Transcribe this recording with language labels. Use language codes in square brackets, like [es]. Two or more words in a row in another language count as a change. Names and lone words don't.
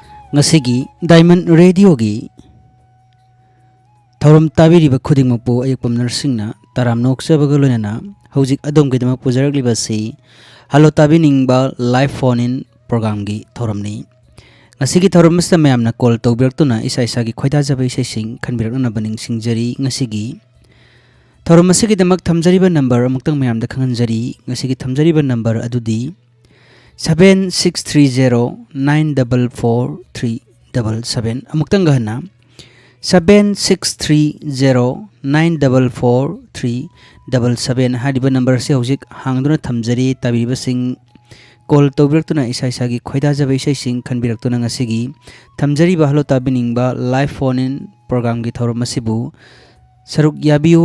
[mni] ngasi Diamond Radio gi thauram tabiriba khudingmakpu ayakpam narsingna taram noksabaga loinana hojik adom gidamak pujarakliba si Hello tabiningba [en] live phone in program [mni] gi thauramni ngasi thauram masta mayamna call tawbiraktuna isa isa gi khoida jabai sing khanbirakna baning singjari ngasi thauram masigi damak thamjariba number amuktang mayamda khanganjari ngasi thamjariba number adudi 7630944377 amuktang gahna 7630944377 hadiba number se hojik hangduna thamjari tabiriba sing call tawbiraktuna isa isa gi khoida jabai sing khanbiraktuna ngasigi thamjariba Hello tabiningba [en] live phone in program [mni] gi thauram masibu saruk yabiu